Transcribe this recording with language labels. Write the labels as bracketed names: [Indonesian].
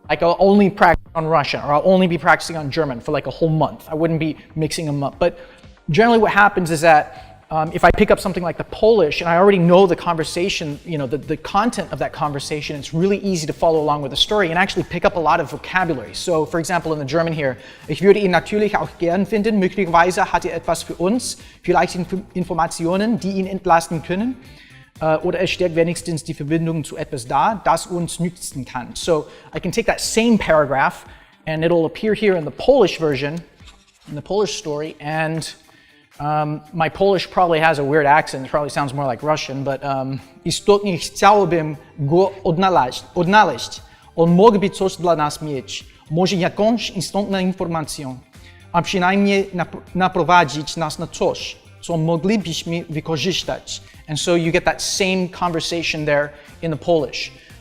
[English] Like I'll only practice on Russian or I'll only be practicing on German for like a whole month. I wouldn't be mixing them up. But generally what happens is that if I pick up something like the Polish and I already know the conversation, the content of that conversation, it's really easy to follow along with the story and actually pick up a lot of vocabulary. So, for example, in the German here, [German] ich würde ihn natürlich auch gern finden, möglicherweise hat etwas für uns, vielleicht Informationen, die ihn entlasten können, oder es stellt wenigstens die Verbindung zu etwas dar, das uns nützen kann. [English] So, I can take that same paragraph and it'll appear here in the Polish version, in the Polish story, and my Polish probably has a weird accent, it probably sounds more like Russian, but [Polish] istotnie chciałbym go odnaleźć. On mógłby coś dla nas mieć, może jakąś istotną informację, a przynajmniej naprowadzić nas na coś, co moglibyśmy wykorzystać. [English] And so you get that same conversation there in the Polish.